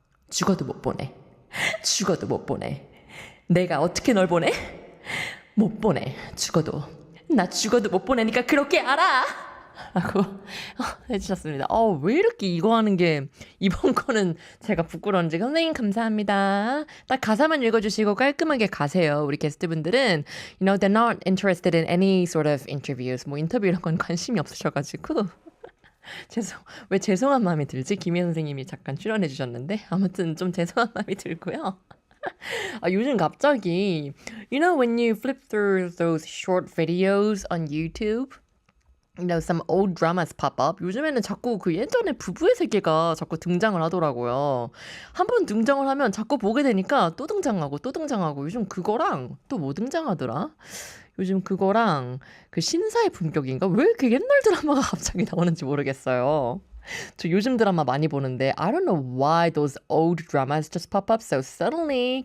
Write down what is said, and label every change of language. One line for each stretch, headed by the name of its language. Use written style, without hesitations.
Korean: 죽어도 못 보내. 죽어도 못 보내. 내가 어떻게 널 보내? 못 보내. 죽어도. 나 죽어도 못 보내니까 그렇게 알아. 라고 해주셨습니다. 왜 이렇게 이거 하는 게 이번 거는 제가 부끄러운지. 선생님 감사합니다. 딱 가사만 읽어주시고 깔끔하게 가세요. 우리 게스트분들은
English: you know, they're not interested in any sort of interviews.
Korean: 뭐 인터뷰 이런 건 관심이 없으셔가지고 왜 죄송한 마음이 들지? 김혜 선생님이 잠깐 출연해 주셨는데 아무튼 좀 죄송한 마음이 들고요. 요즘 갑자기
English: you know when you flip through those short videos on YouTube you know, some old dramas pop up.
Korean: 요즘에는 자꾸 그 예전에 부부의 세계가 자꾸 등장을 하더라고요. 한 번 등장을 하면 자꾸 보게 되니까 또 등장하고 또 등장하고 요즘 그거랑 또 뭐 등장하더라? 요즘 그거랑 그 신사의 품격인가? 왜 이렇게 옛날 드라마가 갑자기 나오는지 모르겠어요. 저 요즘 드라마 많이 보는데
English: I don't know why those old dramas just pop up so suddenly.